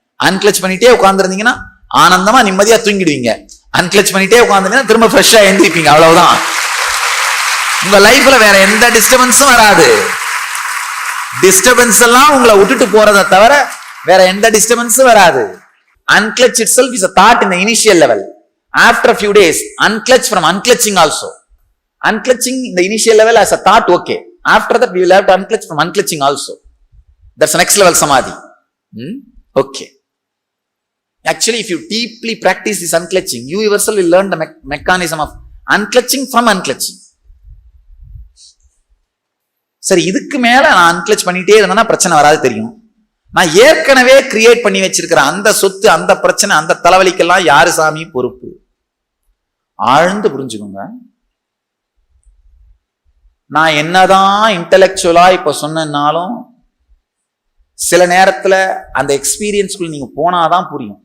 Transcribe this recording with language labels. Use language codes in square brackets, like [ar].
[ta] அன்கிளச் பண்ணிட்டே உட்காந்துருந்தீங்கன்னா ஆனந்தமா நிம்மதியா தூங்கிடுவீங்க. அன்கிளச் பண்ணிட்டே உட்காந்துருந்தீங்கன்னா திரும்ப ஃப்ரெஷ்ஷா எழுந்திருப்பீங்க. அவ்வளவுதான். உங்க லைஃப்ல வேற எந்த டிஸ்டர்பன்ஸும் வராது. டிஸ்டர்பன்ஸ் எல்லாம் உங்களை விட்டுட்டு போறதை தவிர வேற எந்த டிஸ்டர்பன்ஸும் வராது. [en] Unclutch itself is a thought in the initial level. After a few days, unclutch from unclutching also. Unclutching in the initial level as a thought, okay. After that, we will have to unclutch from unclutching also. That's the next level samadhi. Okay. Actually, if you deeply practice this unclutching, you yourself will learn the mechanism of unclutching from unclutching. [ta] சரி, இதுக்கு மேல நான் அன்கிளச் பண்ணிட்டே இருந்தேன்னா பிரச்சனை வராது தெரியும். நான் ஏற்கனவே கிரியேட் பண்ணி வச்சிருக்கிற அந்த சொத்து, அந்த பிரச்சனை, அந்த தலைவலிக்கெல்லாம் யாரு சாமி பொறுப்பு? ஆழ்ந்து புரிஞ்சுக்கோங்க. நான் என்னதான் இன்டெலெக்சுவலா இப்ப சொன்னாலும் சில நேரத்துல அந்த எக்ஸ்பீரியன்ஸ்குள்ள நீங்க போனாதான் புரியும்.